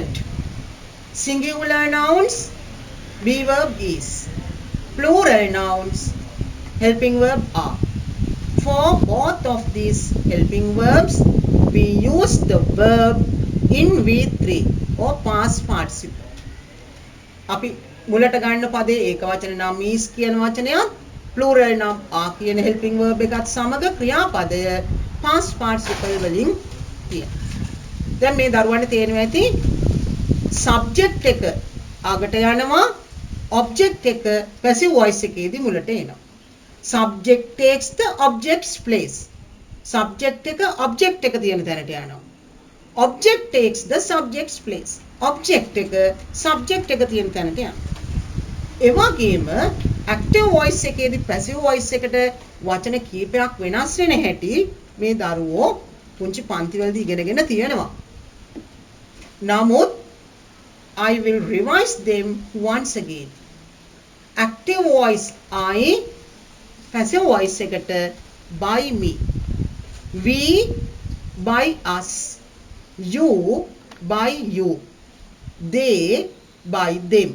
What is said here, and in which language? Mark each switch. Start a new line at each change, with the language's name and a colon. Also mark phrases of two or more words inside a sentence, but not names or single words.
English: Singular nouns, be verb is. Plural nouns, helping verb are. For both of these helping verbs, we use the verb in V3 or past participle.
Sinhala: අපි මුලට ගන්න පදේ ඒකවචන නම් is කියන වචනයත් plural නම් are කියන
English: helping verb
Sinhala: එකත් සමග ක්‍රියාපදය
English: past participle
Sinhala: වලින් කියන. දැන් මේ දරුවන්ට තේරෙනවා ඇති subject එක අගට යනවා object එක
English: passive voice
Sinhala: එකේදී මුලට එනවා.
English: Subject takes the object's place.
Sinhala: Subject එක object එක තියෙන තැනට යනවා.
English: Object takes the subject's place.
Sinhala: Object එක subject එක තියෙන තැනට යනවා. ඒ වගේම
English: active voice
Sinhala: එකේදී
English: passive voice
Sinhala: එකට වචන කීපයක් වෙනස් වෙන හැටි මේ දරුවෝ පුංචි පන්තිවලදී ඉගෙනගෙන තියෙනවා.
English: නමුත් I will revise them once again. Active voice I, passive voice එකට by me. We by us. You by you. They by them.